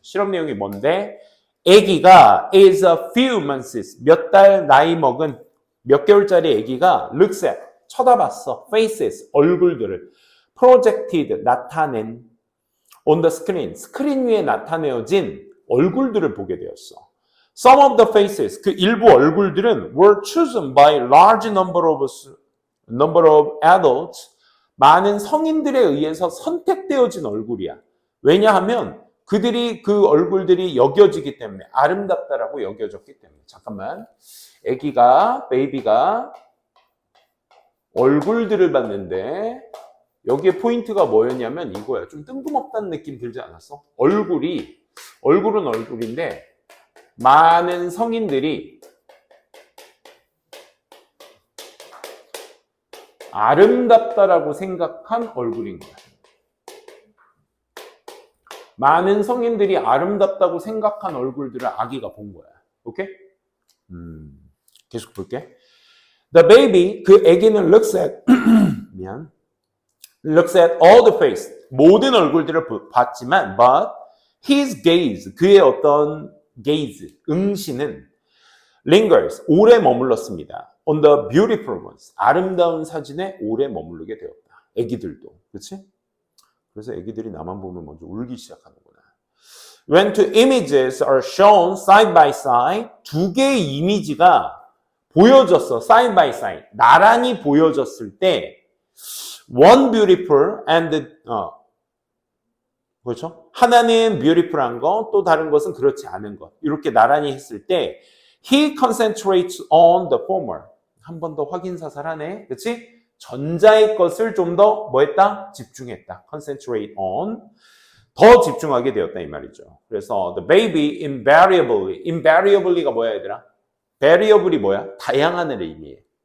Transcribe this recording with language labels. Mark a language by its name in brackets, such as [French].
[Korean] 실험 내용이 뭔데? 아기가 [English] is a few months, [Korean] 몇 달 나이 먹은 몇 개월짜리 아기가 [English] looks at, [Korean] 쳐다봤어. faces, 얼굴들을 projected, 나타낸 [English] on the screen, [Korean] 스크린 위에 나타내어진 얼굴들을 보게 되었어. [English] Some of the faces, [Korean] 그 일부 얼굴들은 [English] were chosen by large number of adults, [Korean] 많은 성인들에 의해서 선택되어진 얼굴이야. 왜냐하면 그들이 그 얼굴들이 여겨지기 때문에 아름답다라고 여겨졌기 때문에. 잠깐만. 베이비가 얼굴들을 봤는데 여기에 포인트가 뭐였냐면 이거야. 좀 뜬금없다는 느낌 들지 않았어? 얼굴은 얼굴인데 많은 성인들이 아름답다라고 생각한 얼굴인 거야. 많은 성인들이 아름답다고 생각한 얼굴들을 아기가 본 거야. 오케이? 계속 볼게. [English] The baby, 그 아기는 looks at all the face, [Korean] 모든 얼굴들을 봤지만 [English] but his gaze, 그의 어떤 gaze, 응시는 lingers, [Korean] 오래 머물렀습니다. [English] On the beautiful ones, [Korean] 아름다운 사진에 오래 머무르게 되었다. 아기들도, 그렇지? 그래서 아기들이 나만 보면 먼저 울기 시작하는구나. [English] When two images are shown side by side, [Korean] 두 개의 이미지가 보여졌어. [English] side by side, 나란히 보여졌을 때 one beautiful and 그렇죠? [Korean] 하나는 beautiful한 거, 또 다른 것은 그렇지 않은 것. 이렇게 나란히 했을 때 [English] he concentrates on the former. [Korean] 한 번 더 확인 사살하네. 그렇지? 전자의 것을 좀 더 뭐 했다? 집중했다. concentrate on. 더 집중하게 되었다 이 말이죠. 그래서 [English] the baby invariably [Korean] 가 뭐야 얘들아? variable이 뭐야? 다양한을 의미해.